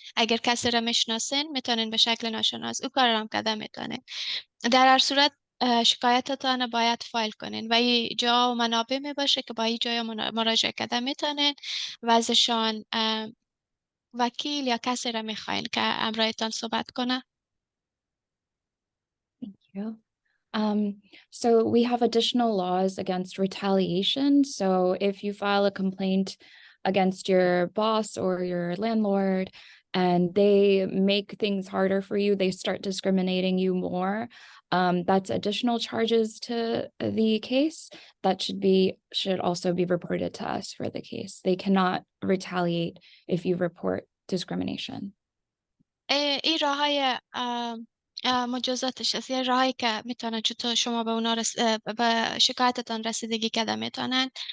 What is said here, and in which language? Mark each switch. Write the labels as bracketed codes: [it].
[fa] اگر کسی را میشناسین میتونین به شکل ناشناس او کار را هم کرده میتونین. در هر صورت شکایتتان باید فایل کنین و این جا و منابع می باشه که با این جای مراجعه کرده میتونین و ازشان وکیل یا کسی را میخواین که امرایتان صحبت کنه. [en] Thank you. So we have additional laws against retaliation. So if you file a complaint against your boss or your landlord and they make things harder for you, they start discriminating you more, that's additional charges to the case that should also be reported to us for the case. They cannot retaliate if you report discrimination. [fa] این راه های مجازاتش هست، یه راهی که میتونن چطور شما به اونا به شکایتتان رسیدگی کرده میتونن.